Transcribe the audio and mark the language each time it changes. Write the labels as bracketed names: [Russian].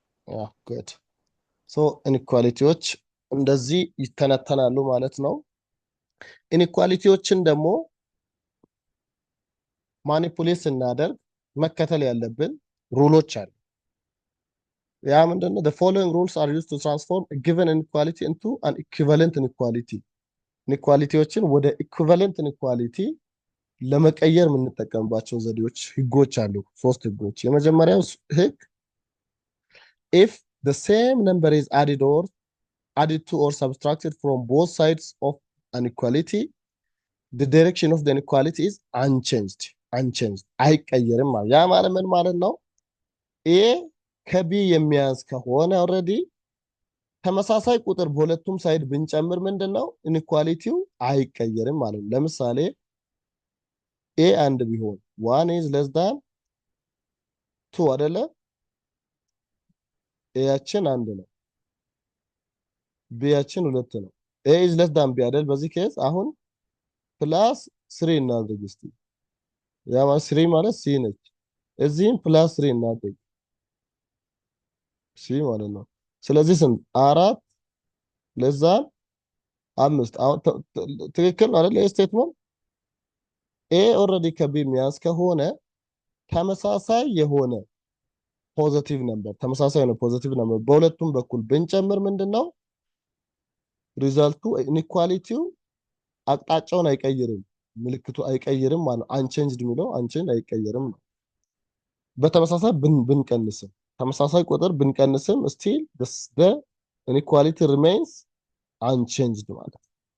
[English] Yeah, good. [Amharic] so ኢንኢኳሊቲዎች እንደዚህ ይተነተናሉ ማለት ነው። ኢንኢኳሊቲዎችን ደግሞ ማኒፑሌት ስናደርግ መከተል ያለብን ሩሎች አሉ። ያ ምንድነው? [English] the following rules are used to transform a given inequality into an equivalent inequality [Amharic] ኢንኢኳሊቲዎችን ወደ ኢኩቫለንት ኢንኢኳሊቲ ለመቀየር የምንጠቀምባቸው ዘዴዎች ህጎች አሉ። ሶስት ህጎች። የመጀመሪያው ህግ [English] if the same number is added to or subtracted from both sides of an equality the direction of the inequality is unchanged [Amharic] አይቀየርም ማለት ያ ማለት ምን ማለት ነው? a ከb የሚያንስ ከሆነ ኦልሬዲ ተመሳሳይ ቁጥር በሁለቱም ሳይድ ብንጨምር ምንድነው ኢንኢኳሊቲው አይቀየርም ማለት ነው። ለምሳሌ a አንድ ቢሆን [English] 1 is less than 2 [Amharic] አይደለ? a ያችን አንድ ነው b ያችን ሁለት ነው። [English] a is less than b [Amharic] አይደል? በዚህ ኬስ አሁን ፕላስ 3 እናድርግ እስቲ። ያ ማለት 3 ማለት c ነች። እዚህም ፕላስ 3 እናድርግ c ማለት ነው። ስለዚህ ስንት 4 ለዛ 5 አሁን ትክክል ነው አይደል? ስቴትመንት a ኦልሬዲ ከb የሚያንስ ከሆነ ተመሳሳይ የሆነ ፖዚቲቭ ነበር በሁለቱም በኩል ብንጨምር ምንድነው ሪዛልቱ? ኢንኢኳሊቲው አቅጣጫውን አይቀይርም፣ ምልክቱ አይቀይርም ማለት ነው። አንቼንጅድ የሚለው አንቼንጅ አይቀየርም ነው። በተመሳሳይ ብንቀንስም ተመሳሳይ ቁጥር ብንቀንስም [English] still the inequality remains unchanged [Amharic] ማለት ነው።